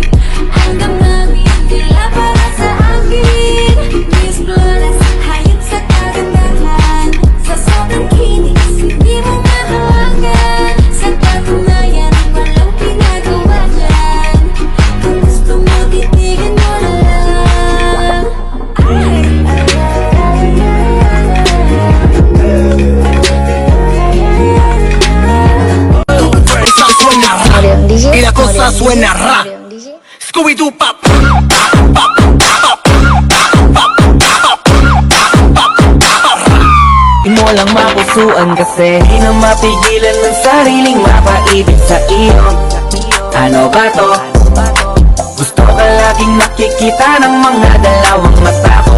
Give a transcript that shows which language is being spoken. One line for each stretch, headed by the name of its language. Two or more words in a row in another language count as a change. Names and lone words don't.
Filipino: Ang damdamin nila para sa akin. Miss Flores, hayop sa kagandahan. Sa sobrang kinis, hindi mo mahawakan. Sa katunayan, walang pinagawa dyan. Kung gusto mo, titigan mo na lang.
Spanish: Y la cosa suena ra.
Filipino: Scooby-Doo pop. Di mo lang mapusuan kasi di na mapigilan ng sariling mapaibig sa iyo. Ano ba to? Gusto ka laging nakikita ng mga dalawang mata ko.